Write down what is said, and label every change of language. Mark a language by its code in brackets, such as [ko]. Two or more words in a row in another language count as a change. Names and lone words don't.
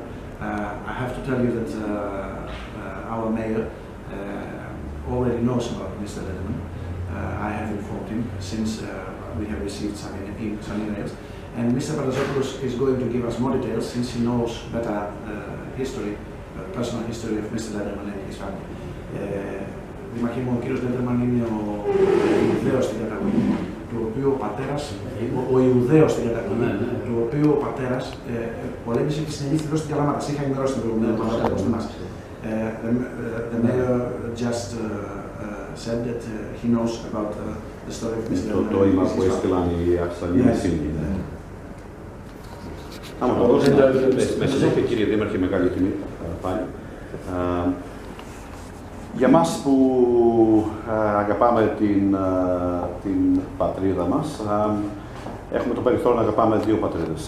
[en] I have to tell you that our mayor already knows about Mr. Lederman. I have informed him since we have received some emails. And Mr. Pandazopoulos is going to give us more details since he knows better history, personal history of Mr. Lederman and his family. [el] Δημαρχέ μου, ο κύριος Λέντερμαν είναι ο Ιουδαίος στην καταγωγή, του οποίου ο πατέρας, ο Ιουδαίος στην καταγωγή, του οποίου ο πατέρας πολέμησε και συνελήφθη εδώ στην Καλαμάτα. Είχα ενημερώσει την προηγούμενη εβδομάδα. [en] The mayor just said that he knows about the story of Mr. Lederman. [el] Το είπα που έστειλαν οι Αυστραλοί σύλλογοι. Άμα το με συγχωρείτε κύριε Δήμαρχε, μεγάλη τιμή πάλι. Για μας που αγαπάμε την πατρίδα μας, έχουμε το περιθώριο να αγαπάμε δύο πατρίδες.